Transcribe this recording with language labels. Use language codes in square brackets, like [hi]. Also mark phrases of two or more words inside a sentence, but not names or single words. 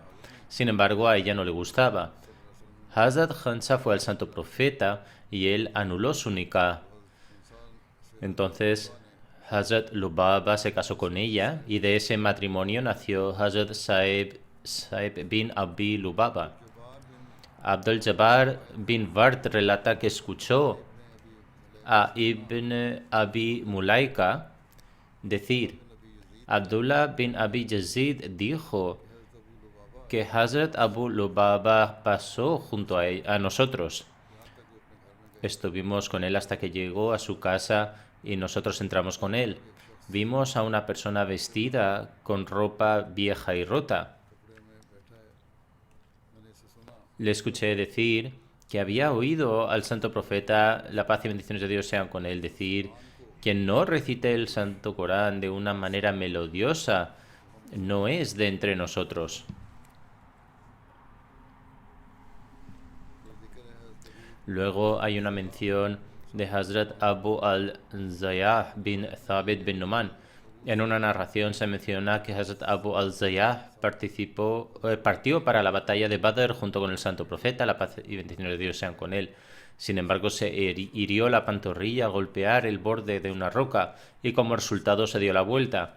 [es] Sin embargo, a ella no le gustaba. Hazrat Khansa fue al Santo Profeta y él anuló su nikah. Entonces, Hazrat Lubaba se casó con ella y de ese matrimonio nació Hazrat Saib bin Abi Lubaba. Abdul Jabbar bin Ward relata que escuchó a Ibn Abi Mulaika decir: Abdullah bin Abi Yazid dijo que Hazrat Abu Lubaba pasó junto a nosotros. Estuvimos con él hasta que llegó a su casa y nosotros entramos con él. Vimos a una persona vestida con ropa vieja y rota. Le escuché decir que había oído al Santo Profeta, la paz y bendiciones de Dios sean con él, decir: quien no recite el Santo Corán de una manera melodiosa no es de entre nosotros. Luego hay una mención de Hazrat Abu al-Zayyah bin Thabit bin Numan. En una narración se menciona que Hazrat Abu al-Zayyah partió para la batalla de Badr junto con el Santo Profeta, la paz y bendiciones de Dios sean con él. Sin embargo, se hirió la pantorrilla al golpear el borde de una roca y como resultado se dio la vuelta.